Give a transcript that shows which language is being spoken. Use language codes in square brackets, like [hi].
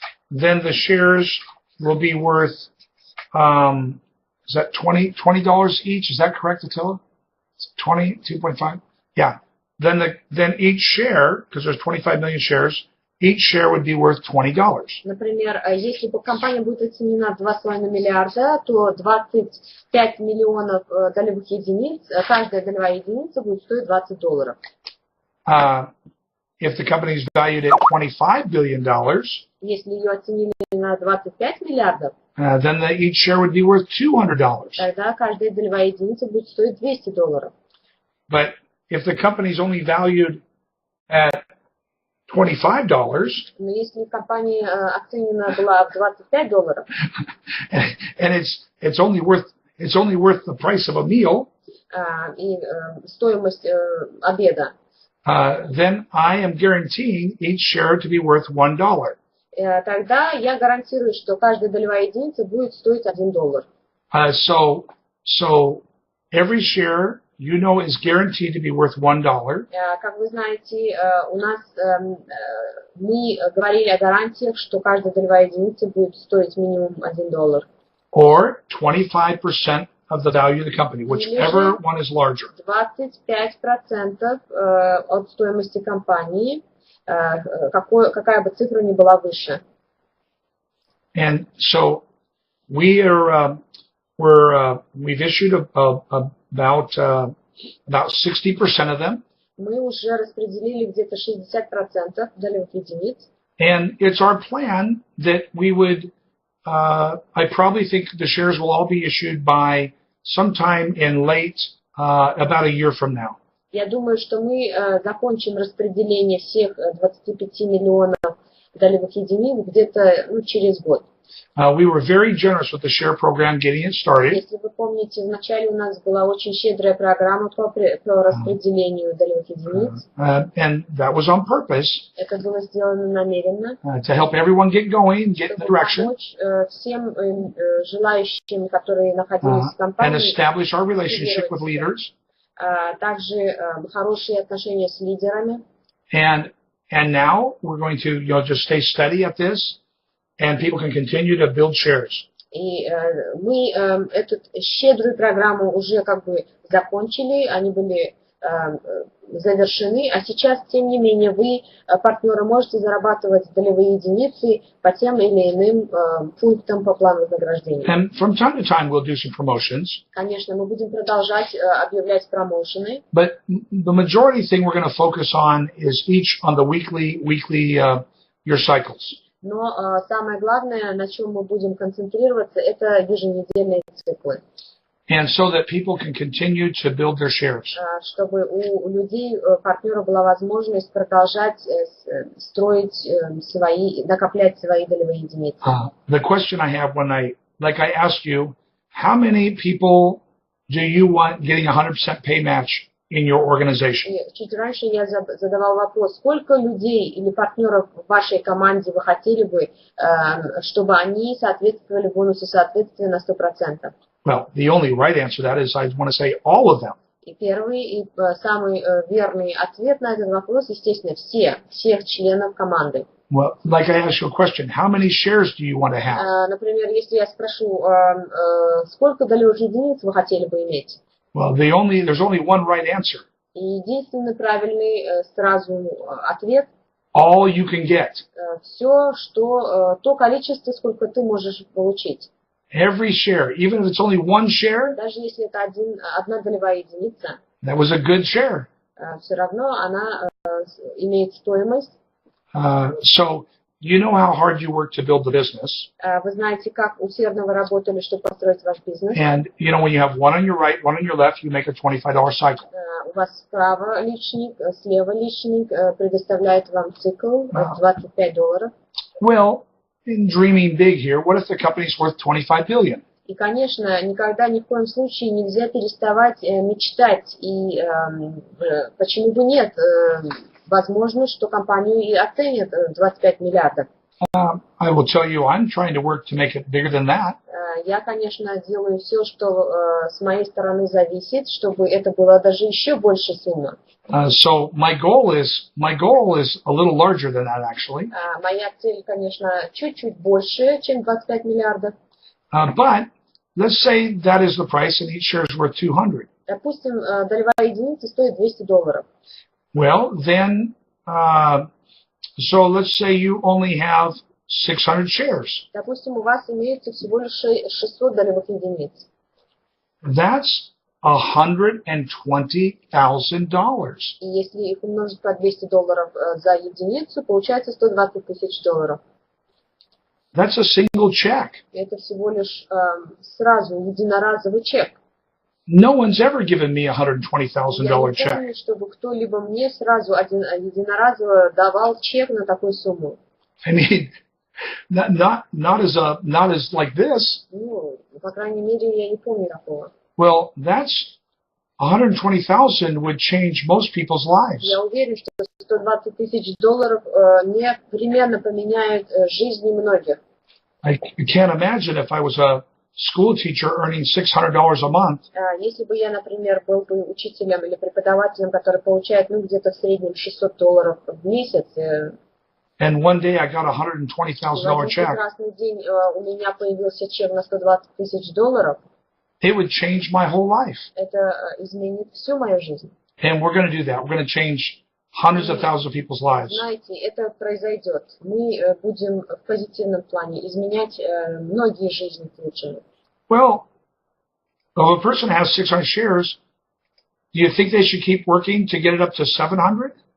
[en] then the shares will be worth is that $20 each? Is that correct, Attila? 2.5? Yeah. Then each share, because there's 25 million shares, each share would be worth $20. [ru] Например, если бы компания будет оценена в $2,5 миллиарда, то 25 миллионов долевых единиц, каждая долевая единица будет стоить $20. [en] If the company is valued at $25 billion, [ru] если ее оценили на 25 миллиардов, [en] then each share would be worth $200. [ru] Тогда каждая долевая единица будет стоить $200. [en] But if the company is only valued at $25, [ru] но если компания оценена была в $25, [en] and it's only worth the price of a meal, [ru] и стоимость обеда, [en] then I am guaranteeing each share to be worth $1. [ru] Тогда я гарантирую, что каждая долевая единица будет стоить $1. [en] So every share, you know, is guaranteed to be worth $1. [ru] Как вы знаете, у нас мы говорили о гарантиях, что каждая долевая единица будет стоить минимум $1. [en] Or 25% of the value of the company, whichever one is larger. [ru] 25% от стоимости компании, какая бы цифра ни была выше. [en] And so we've issued about 60% of them. [ru] Мы уже распределили где-то 60% долевых единиц. [en] And it's our plan that we would, I probably think the shares will all be issued by sometime in late, about a year from now. [ru] Я думаю, что мы закончим распределение всех 25 миллионов долевых единиц где-то через год. [en] We were very generous with the share program getting it started. [ru] Если вы помните, вначале у нас была очень щедрая программа по распределению долевых единиц. [en] And that was on purpose. [ru] Это было сделано намеренно. [en] To help everyone get going, get in the direction. [ru] Помочь всем желающим, которые находились в компании. [en] And establish our relationship with leaders. [ru] Также хорошие отношения с лидерами. [en] And now we're going to just stay steady at this, and people can continue to build shares. [ru] И мы эту щедрую программу уже как бы закончили, они были завершены, а сейчас, тем не менее, вы, партнеры, можете зарабатывать долевые единицы по тем или иным пунктам по плану вознаграждения. [en] And from time to time, we'll do some promotions. [ru] Конечно, мы будем продолжать объявлять промоушены. [en] But the majority thing we're going to focus on is each on the weekly your cycles. [ru] Но самое главное, на чем мы будем концентрироваться, это еженедельные циклы. [en] And so that people can continue to build their shares. [ru] Чтобы у людей, партнеров, была возможность продолжать строить накоплять свои долевые единицы. [en] The question I have like I asked you, how many people do you want getting 100% pay match in your organization? [ru] Чуть раньше я задавал вопрос, сколько людей или партнеров в вашей команде вы хотели бы, чтобы они соответствовали бонусу соответствия на 100%? [en] Well, the only right answer to that is I want to say all of them. [ru] И первый и самый верный ответ на этот вопрос, естественно, всех членов команды. [en] Well, like I asked you a question, how many shares do you want to have? [ru] Например, если я спрошу, сколько долевых единиц вы хотели бы иметь? [en] Well, there's only one right answer. [ru] И единственный правильный сразу ответ. [en] All you can get. [ru] Все, то количество, сколько ты можешь получить. [en] Every share, even if it's only one share. [ru] Даже если это одна долевая единица. [en] That was a good share. [ru] Все равно она имеет стоимость. [en] So you know how hard you work to build the business. [ru] Вы знаете, как усердно вы работали, чтобы построить ваш бизнес. [en] And you know when you have one on your right, one on your left, you make a $25 cycle. [ru] У вас справа личник, слева личник предоставляет вам цикл $25. [en] Well, in dreaming big here, what if the company's worth $25 billion? [ru] И, конечно, никогда ни в коем случае нельзя переставать мечтать. И почему бы нет? Возможно, что компанию и оценят 25 миллиардов. [en] I will tell you, I'm trying to work to make it bigger than that. [ru] Я, конечно, делаю все, что с моей стороны зависит, чтобы это было даже еще больше сумма. [en] So my goal is a little larger than that, actually. [ru] Моя цель, конечно, чуть-чуть больше, чем 25 миллиардов. [en] But let's say that is the price, and each share is worth $200. [ru] Допустим, долевая единица стоит $200. [en] Well, then, so let's say you only have 600 shares. [ru] Допустим, у вас имеется всего лишь 600 долевых единиц. [en] That's $120,000. [ru] И если их умножить по $200 за единицу, получается $120,000. [en] That's a single check. [ru] Это всего лишь сразу единоразовый чек. [en] No one's ever given me $120,000 [ru] Я не [en] check. [ru] помню, чтобы кто-либо мне сразу единоразово давал чек на такую сумму. [en] I mean, not as like this. [ru] Ну, по крайней мере, я не помню такого. [en] Well, that's $120,000 would change most people's lives. [ru] Я уверен, что $120,000 непременно поменяет жизни многих. [en] I can't imagine if I was a school teacher earning $600 a month. [ru] Если бы я, например, был бы учителем или преподавателем, который получает, где-то в среднем $600 в месяц. [en] And one day I got a $120,000 check. [ru] Прекрасный день у меня появился чек на $120,000. [en] It would change my whole life. [ru] Это изменит всю мою жизнь. [en] And we're going to do that. We're going to change hundreds of thousands of people's lives. [ru] Знаете, это произойдет. Мы будем в позитивном плане изменять многие жизни к лучшему. [en] Well, if a person has 600 shares, do you think they should keep working to get it up to 700?